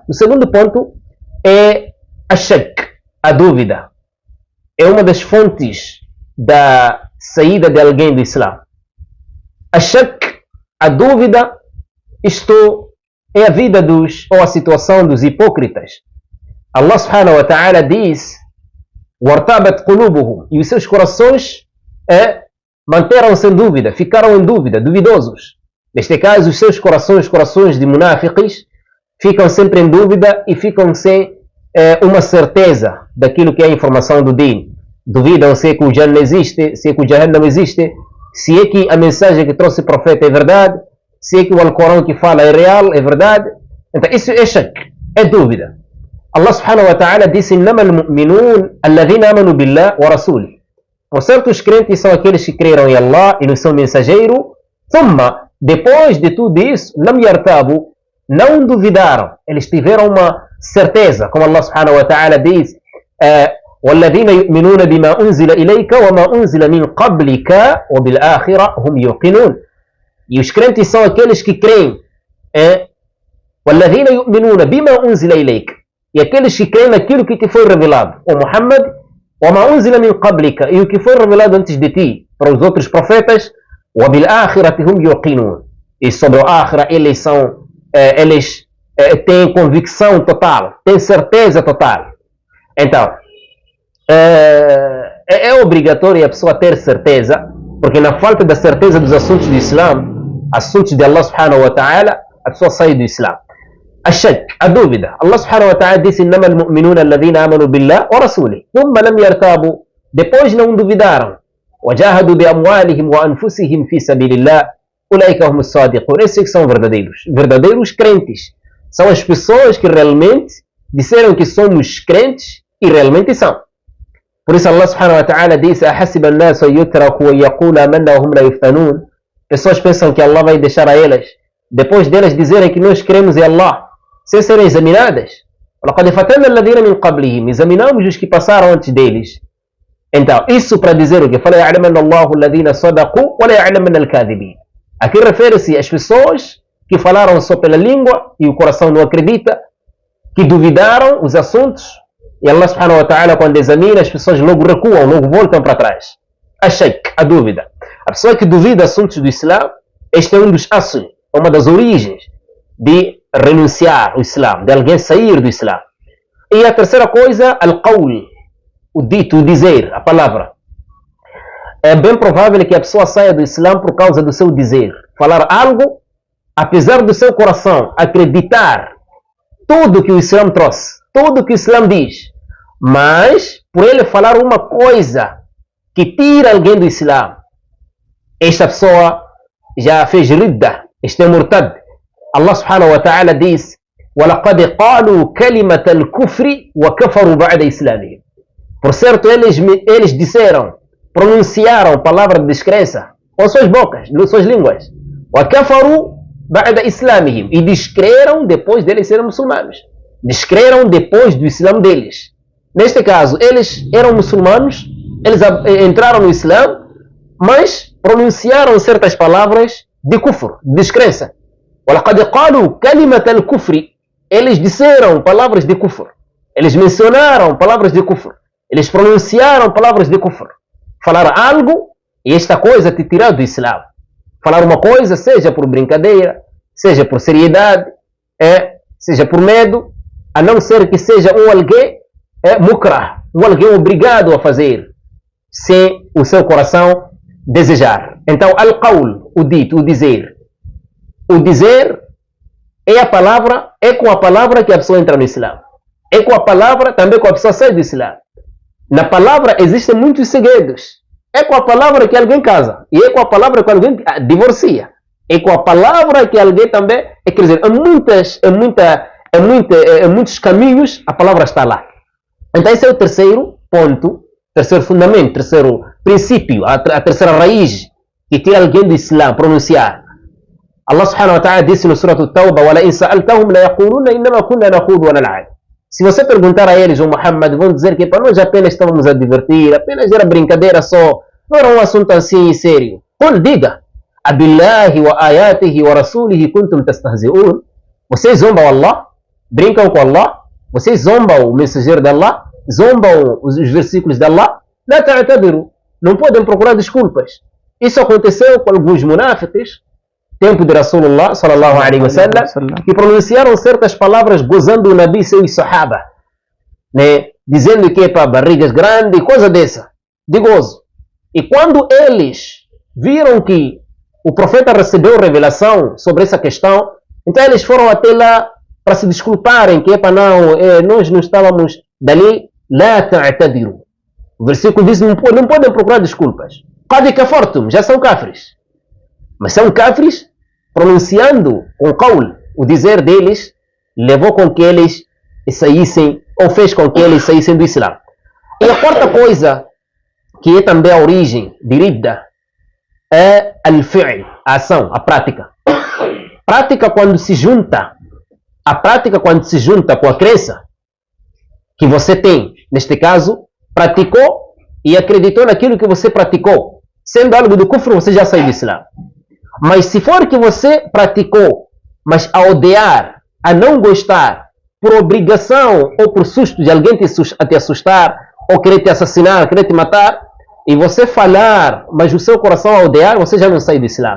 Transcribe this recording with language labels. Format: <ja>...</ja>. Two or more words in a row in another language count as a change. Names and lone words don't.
<pt>O segundo ponto é a shak, a dúvida. É uma das fontes da saída de alguém do Islã. A shak, a dúvida, isto é a vida ou a situação dos hipócritas.</pt> <ar>الله سبحانه وتعالى diz: "وارتابت قلوبهم",</ar> <pt>e os seus corações manteram-se em dúvida, ficaram em dúvida, duvidosos. Neste caso, os seus corações de munafiqis, ficam sempre em dúvida e ficam sem uma certeza daquilo que é a informação do Din. Duvidam se é que o Jannah existe, se é que o Jahannam existe, se é que a mensagem que trouxe o profeta é verdade, se é que o Alcorão que fala é real, é verdade. Então isso é shak, é dúvida.</pt> <ar>الله سبحانه وتعالى disse: "إنما المؤمنون الذين آمنوا بالله ورسوله".</ar> <pt>Por certo, os crentes são aqueles que creram em Allah e no seu mensageiro. Thumma, depois de tudo isso,</pt> <ar>لم يرتابوا,</ar> <pt>não duvidaram, eles tiveram uma certeza, como</pt> <ar>الله سبحانه وتعالى</ar> <pt>diz:</pt> <ar>"والذين يؤمنون بما أنزل إليك وما أنزل من قبلك وبالآخرة هم يوقنون".</ar> <pt>E os crentes são aqueles que creem.</pt> <ar>"والذين يؤمنون بما أنزل إليك",</ar> <pt>e aqueles que creem naquilo que te foi revelado, o Muhammad,</pt> <ar>وما أنزل من قبلك,</ar> <pt>e o que foi revelado antes de ti para os outros profetas,</pt> <ar>وبالآخرة هم يوقنون,</ar> <pt>e sobre o Akhira eles têm convicção total, têm certeza total. Então, é obrigatório a pessoa ter certeza, porque na falta da certeza dos assuntos do Islã, assuntos de</pt> <ar>الله سبحانه وتعالى,</ar> <pt>a pessoa sai do Islã. A shak, a dúvida.</pt> <ar>الله سبحانه وتعالى disse: "إنما المؤمنون الذين آمنوا بالله ورسوله ثم لم يرتابوا",</ar> <pt>depois não duvidaram.</pt> <ar>"وجاهدوا بأموالهم وأنفسهم في سبيل الله أولئك هم الصادقون".</ar> <pt>Esses são verdadeiros crentes. São as pessoas que realmente disseram que somos crentes e realmente são. Por isso</pt> <ar>الله سبحانه وتعالى disse: "أحسب الناس أن يتركوا ويقولوا آمنا وهم لا يفتنون".</ar> <pt>Pessoas pensam que Allah vai deixar a elas, depois delas dizerem que nós cremos em Allah, sem serem examinadas.</pt> <ar>"لقد فتنا الذين من قبلهم",</ar> <pt>examinamos os que passaram antes deles. Então, isso para dizer o que?</pt> <ar>"فليعلمن الله الذين صدقوا وليعلمن الكاذبين".</ar> <pt>Aqui refere-se às pessoas que falaram só pela língua e o coração não acredita, que duvidaram os assuntos.</pt> <ar>E الله سبحانه وتعالى,</ar> <pt>quando examina, as pessoas logo recuam, logo voltam para trás. A shak, a dúvida. A pessoa que duvida assuntos do Islã, este é um dos assuntos, uma das origens de renunciar ao Islã, de alguém sair do Islã. E a terceira coisa, al-qawl, o dito, o dizer, a palavra. É bem provável que a pessoa saia do Islã por causa do seu dizer. Falar algo, apesar do seu coração acreditar tudo que o Islã trouxe, tudo que o Islã diz, mas por ele falar uma coisa que tira alguém do Islã, esta pessoa já fez ridda, este é murtad.</pt> <ar>الله سبحانه وتعالى diz: وَلَقَدْ قَالُوا كَلِمَةَ الْكُفْرِ وَكَفَرُوا بَعْدَ إِسْلَامِهِمْ.</ar> <pt>Por certo, eles disseram, pronunciaram palavra de descrença com suas bocas, com suas línguas.</pt> <ar>وَكَفَرُوا بَعْدَ إِسْلَامِهِمْ,</ar> <pt>e descreram depois deles serem muçulmanos. Descreram depois do Islã deles. Neste caso, eles eram muçulmanos, eles entraram no Islã, mas pronunciaram certas palavras de kufr, de descrença.</pt> <ar>وَلَقَدْ قَالُوا كَلِمَةَ الْكُفْرِ,</ar> <pt>eles disseram palavras de kufr, eles mencionaram palavras de kufr, eles pronunciaram palavras de kufr. Falar algo e esta coisa te tirar do Islã. Falar uma coisa, seja por brincadeira, seja por seriedade, seja por medo, a não ser que seja um alguém mukrah, um alguém obrigado a fazer, sem o seu coração desejar. Então, al-qawl, o dito, o dizer. O dizer é a palavra, é com a palavra que a pessoa entra no Islã. É com a palavra também que a pessoa sai do Islã. Na palavra existem muitos segredos. É com a palavra que alguém casa. E é com a palavra que alguém divorcia. É com a palavra que alguém também... quer dizer, em muitos caminhos a palavra está lá. Então esse é o terceiro ponto, terceiro fundamento, terceiro princípio, a terceira raiz que tira alguém do Islã, pronunciar.</pt> <ar>الله سبحانه وتعالى</ar> <pt>disse no</pt> <ar>Surah At-Tawbah: وَلَئِنْ سَأَلْتَهُمْ لَيَقُولُونَ إِنَّمَا كُنَّا نَخُوضُ وَنَلْعَبُ.</ar> <pt>Se você perguntar a eles, o Muhammad, vão dizer que para nós apenas estávamos a divertir, apenas era brincadeira só, não era um assunto assim sério. Quando diga:</pt> <ar>أَبِاللَّهِ وَآيَاتِهِ وَرَسُولِهِ كُنْتُمْ تَسْتَهْزِئُونَ.</ar> <pt>Vocês zombam Allah, brincam com Allah, vocês zombam o mensageiro de Allah, zombam os versículos de Allah.</pt> <ar>لا تعتذروا.</ar> <pt>Não podem procurar desculpas. Isso aconteceu com alguns munáfiques, tempo de</pt> <ar>رسول الله صلى الله عليه وسلم,</ar> <pt>que pronunciaram certas palavras gozando o Nabi e seus sahaba, né? Dizendo que é para barrigas grandes, coisa dessa, de gozo. E quando eles viram que o profeta recebeu revelação sobre essa questão, então eles foram até lá para se desculparem, que é para nós não estávamos dali.</pt> <ar>لا تعتذروا.</ar> <pt>O versículo diz: não podem procurar desculpas.</pt> <ar>قد كفرتم,</ar> <pt>já são kafres. Mas são kafres pronunciando com qawl. O dizer deles levou com que eles saíssem, ou fez com que eles saíssem do Islã. E a quarta coisa, que é também a origem de ridda, é al-fi'l, a ação, a prática. Prática quando se junta, a prática quando se junta com a crença que você tem, neste caso, praticou e acreditou naquilo que você praticou. Sendo algo do kufr, você já saiu do Islã. Mas se for que você praticou, mas a odiar, a não gostar, por obrigação ou por susto de alguém te assustar, ou querer te assassinar, querer te matar, e você falar, mas o seu coração a odiar, você já não sai do Islã.</pt>